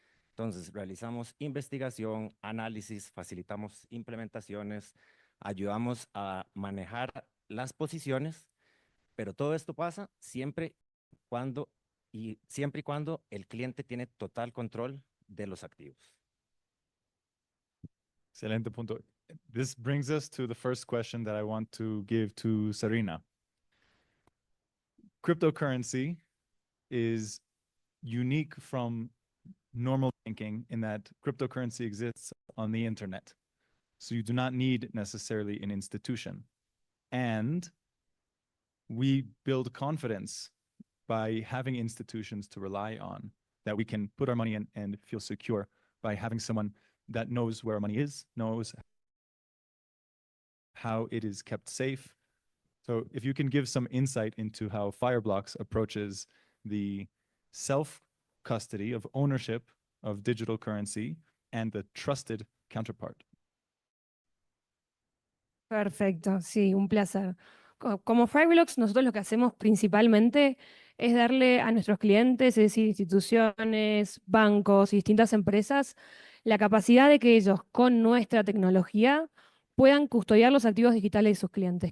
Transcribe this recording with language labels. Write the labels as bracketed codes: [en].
[es] Entonces, realizamos investigación, análisis, facilitamos implementaciones, ayudamos a manejar las posiciones, pero todo esto pasa siempre y cuando el cliente tiene total control de los activos. Excelente punto. [en] This brings us to the first question that I want to give to Sarina. Cryptocurrency is unique from normal banking in that cryptocurrency exists on the internet. So you do not need necessarily an institution. And we build confidence by having institutions to rely on, that we can put our money in and feel secure by having someone that knows where our money is, knows how it is kept safe. So if you can give some insight into how Fireblocks approaches the self-custody of ownership of digital currency and the trusted counterpart. [es] Perfecto, sí, un placer. Como Fireblocks, nosotros lo que hacemos principalmente es darle a nuestros clientes, es decir, instituciones, bancos y distintas empresas, la capacidad de que ellos, con nuestra tecnología, puedan custodiar los activos digitales de sus clientes.